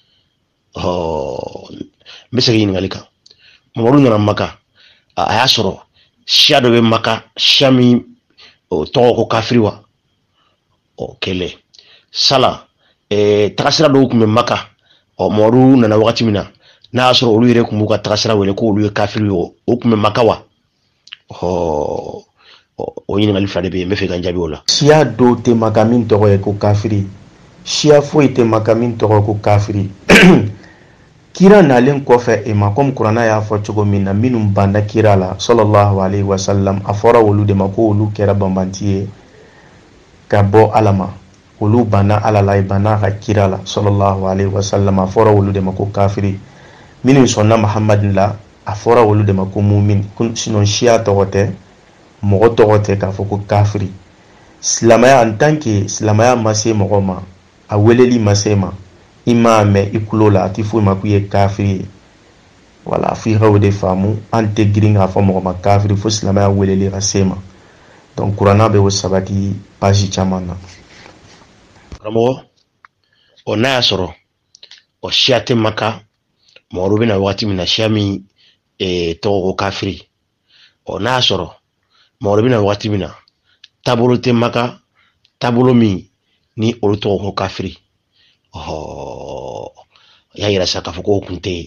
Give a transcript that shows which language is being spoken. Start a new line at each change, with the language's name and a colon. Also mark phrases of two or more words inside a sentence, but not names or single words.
Bambara: n bɛ segin ɲininkali kan mɔgɔw nana Maka a y'a sɔrɔ siya dɔ bɛ Maka siya min tɔgɔ ko kafiri wa kɛlɛ sala tagasira dɔw tun bɛ Maka mɔgɔw nana wagati min na n'a y'a sɔrɔ olu yɛrɛ tun b'u ka tagasira wele ko olu ye kafiri o tun bɛ Maka wa o ɲininkali fila de bɛ yen n bɛ fɛ ka n jaabi o la. Siya dɔw tɛ Maka min tɔgɔ ye ko kafiri siya foyi tɛ Maka min tɔgɔ ko kafiri kira nalen kɔfɛ e ma comme kuranna y'a fɔ cogo min na minnu banda kira la
Arabic: sallallahu alaihi wasallam
Bambara: a fɔra olu de ma ko olu kɛra banbanti ye ka bɔ Ala ma olu banna Ala la banna ka kira la
Arabic: sallallahu alaihi wasallam
Bambara: a fɔra olu de ma ko kafiri minnu sɔnna Muhammadin la a fɔra olu de ma ko mumin sinon siya tɔgɔ tɛ mɔgɔ tɔgɔ tɛ k'a fɔ ko kafiri silamaya
French: en tant que
Bambara: silamaya ma se mɔgɔ ma a weleli ma se ma i m'a mɛn i kulo la a tɛ foyi ma k'u ye kafiri ye wala f'i ka o de faamu an tɛ girin k'a fɔ mɔgɔ ma kafiri fo silamaya weleli ka se ma donc kuranna bɛ o sabati page caman na. Karamɔgɔ n'a y'a sɔrɔ siya tɛ Maka mɔgɔw bɛna wagati min na siya min tɔgɔ ko kafiri n'a y'a sɔrɔ mɔgɔw bɛna wagati min na taabolo tɛ Maka taabolo min ni olu tɔgɔ ko kafiri y'a yira sa k'a fɔ ko o kun tɛ